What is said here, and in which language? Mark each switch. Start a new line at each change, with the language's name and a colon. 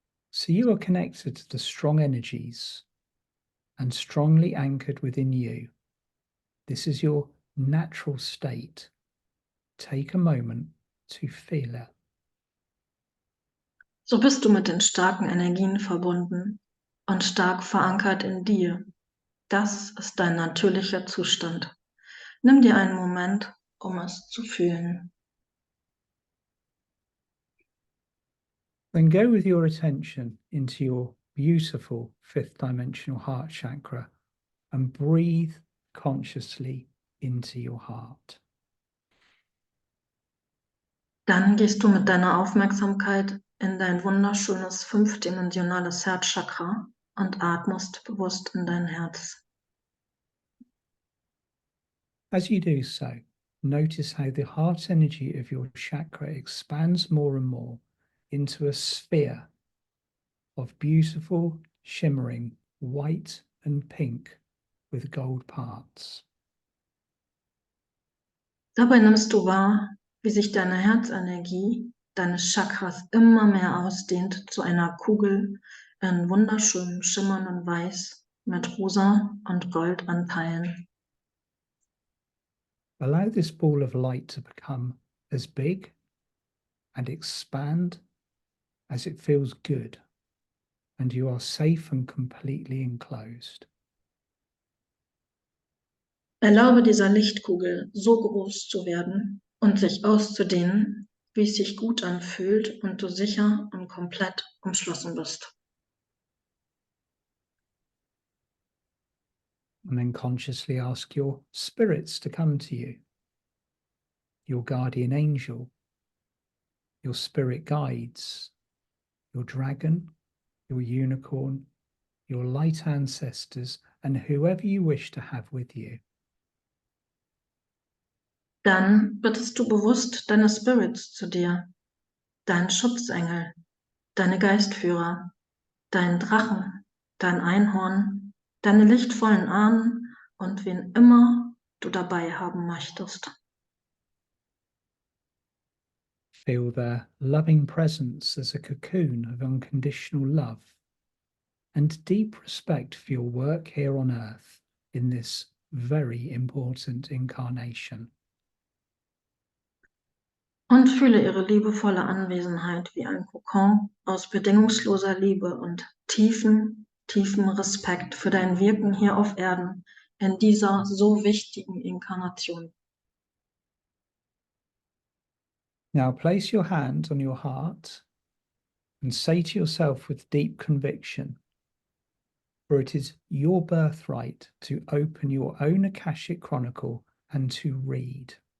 English: So you are connected to the strong energies and strongly anchored within you. This is your natural state. Take a moment to feel it.
German: So bist du mit den starken Energien verbunden und stark verankert in dir. Das ist dein natürlicher Zustand. Nimm dir einen Moment, um es zu fühlen.
English: Then go with your attention into your beautiful fifth dimensional heart chakra and breathe consciously into your heart.
German: Dann gehst du mit deiner Aufmerksamkeit in dein wunderschönes fünfdimensionales Herzchakra und atmest bewusst in dein Herz.
English: As you do so, notice how the heart energy of your chakra expands more and more into a sphere of beautiful, shimmering white and pink with gold parts.
German: Dabei nimmst du wahr, wie sich deine Herzenergie deines Chakras immer mehr ausdehnt zu einer Kugel in wunderschönem schimmernden Weiß mit rosa und Goldanteilen.
English: Allow this ball of light to become as big and expand as it feels good, and you are safe and completely enclosed.
German: Erlaube dieser Lichtkugel so groß zu werden, und sich auszudehnen, wie es sich gut anfühlt und du sicher und komplett umschlossen bist.
English: And then consciously ask your spirits to come to you, your guardian angel, your spirit guides, your dragon, your unicorn, your light ancestors, and whoever you wish to have with you.
German: Dann bittest du bewusst deine Spirits zu dir, deinen Schutzengel, deine Geistführer, deinen Drachen, dein Einhorn, deine lichtvollen Ahnen und wen immer du dabei haben möchtest.
English: Feel their loving presence as a cocoon of unconditional love and deep respect for your work here on earth in this very important incarnation.
German: Und fühle ihre liebevolle Anwesenheit wie ein Kokon aus bedingungsloser Liebe und tiefen Respekt für dein Wirken hier auf Erden in dieser so wichtigen Inkarnation.
English: Now place your hand on your heart and say to yourself with deep conviction, for it is your birthright to open your own Akashic Chronicle and to read.